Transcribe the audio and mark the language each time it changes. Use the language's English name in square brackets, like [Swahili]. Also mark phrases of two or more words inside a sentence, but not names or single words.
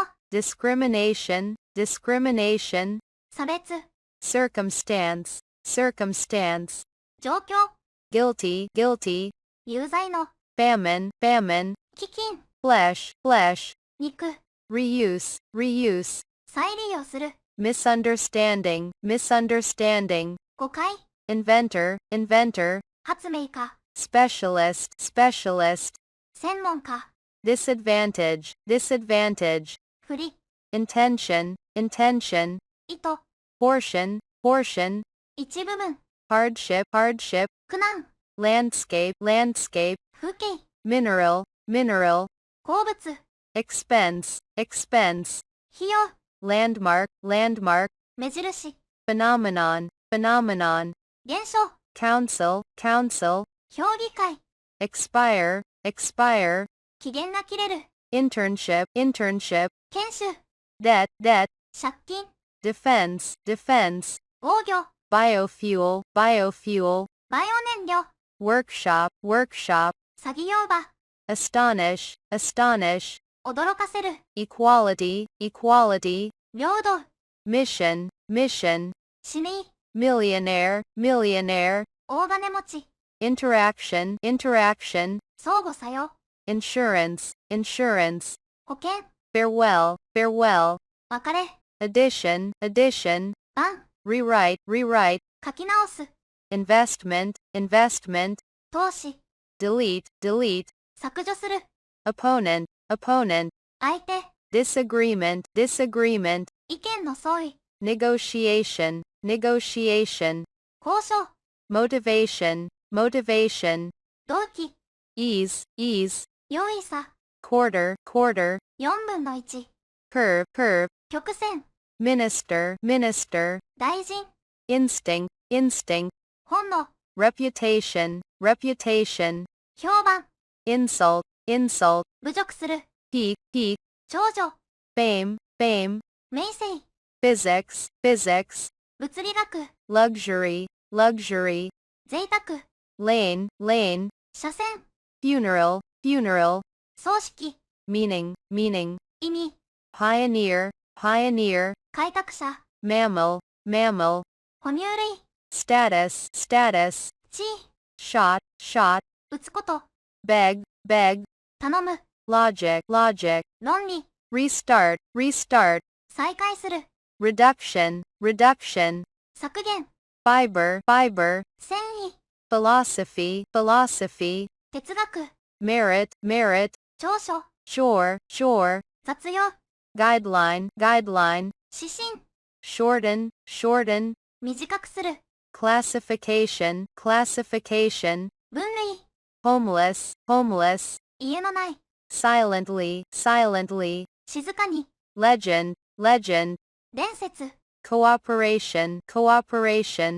[English] discrimination, discrimination, [Japanese] 差別、 [English] circumstance, circumstance, [Japanese] 状況、 [English] guilty, guilty, [Japanese] 有罪の、 [English] famine, famine, [Japanese] 飢饉、 [English] flesh, flesh, [Japanese] 肉、 [English] reuse, reuse, [Japanese] 再利用する、 [English] misunderstanding, misunderstanding, [Japanese] 誤解、 [English] inventor, inventor, [Japanese] 発明家、 [English] specialist, specialist, [Japanese] 専門家、 [English] disadvantage, disadvantage, [Japanese] 不利、 [English] intention, intention, [Japanese] 意図、 [English] portion, portion, [Japanese] 一部分、 [English] hardship, hardship, [Japanese] 苦難、 [English] landscape, landscape, [Japanese] 風景、 [English] mineral, mineral, [Japanese] 鉱物、 [English] expense, expense, [Japanese] 費用、 [English] landmark, landmark, [Japanese] 目印、 [English] phenomenon, phenomenon, [Japanese] 現象、 [English] council, council, [Japanese] 評議会、 [English] expire, expire, [Japanese] 期限が切れる、 [English] internship, internship, [Japanese] 研修、 [English] debt, debt, [Japanese] 借金、 [English] defense, defense, [Japanese] 防御、 [English] biofuel, biofuel, [Japanese] バイオ燃料、 [English] workshop, workshop, [Japanese] 作業場、 [English] astonish, astonish, [Japanese] 驚かせる、 [English] equality, equality, [Japanese] 平等、 [English] mission, mission, [Japanese] 市民、 [English] millionaire, millionaire, [Japanese] 大金持ち、 [English] interaction, interaction, [Japanese] 相互作用、 [English] insurance, insurance, [Japanese] 保険、 [English] farewell, farewell, [Japanese] 別れ、 [English] addition, addition, [Japanese] 番、 [English] rewrite, rewrite, [Japanese] 書き直す、 [English] investment, investment, [Japanese] 投資、 [English] delete, delete, [Japanese] 削除する、 [English] opponent, opponent, [Japanese] 相手、 [English] disagreement, disagreement, [Japanese] 意見の相違、 [English] negotiation, negotiation, [Japanese] 交渉、 [English] motivation, motivation, [Japanese] 動機、 [English] ease, ease, [Japanese] 容易さ、 [English] quarter, quarter, [Japanese] 4分の1、 [English] curve, curve, [Japanese] 曲線、 [English] minister, minister, [Japanese] 大臣、 [English] instinct, instinct, [Japanese] 本能、 [English] reputation, reputation, [Japanese] 評判、 [English] insult, insult, [Japanese] 侮辱する、 [English] peak, peak, [Japanese] 長女、 [English] fame, fame, [Japanese] 名声、 [English] physics, physics, [Japanese] 物理学、 [English] luxury, luxury, [Japanese] 贅沢、 [English] lane, lane, [Japanese] 車線、 [English] funeral, funeral, [Japanese] 葬式、 [English] meaning, meaning, [Japanese] 意味、 [English] pioneer, pioneer, [Japanese] 開拓者、 [English] mammal, mammal, [Japanese] 哺乳類、 [English] status, status, [Japanese] 地位、 [English] shot, shot, [Japanese] 打つこと、 [English] beg, beg, [Japanese] 頼む、 [English] logic, logic, [Japanese] 論理、 [English] restart, restart, [Japanese] 再開する、 [English] reduction, reduction, [Japanese] 削減、 [English] fiber, fiber, [Japanese] 繊維、 [English] philosophy, philosophy, [Japanese] 哲学、 [English] merit, merit, [Japanese] 長所、 [English] shore, shore, [Japanese] 雑用、 [English] guideline, guideline, [Japanese] 指針、 [English] shorten, shorten, [Japanese] 短くする、 [English] classification, classification, [Japanese] 分類、 [English] homeless, homeless, [Japanese] 家のない、 [English] silently, silently, [Japanese] 静かに、 [English] legend, legend, [Japanese] 伝説、 [English] cooperation, cooperation,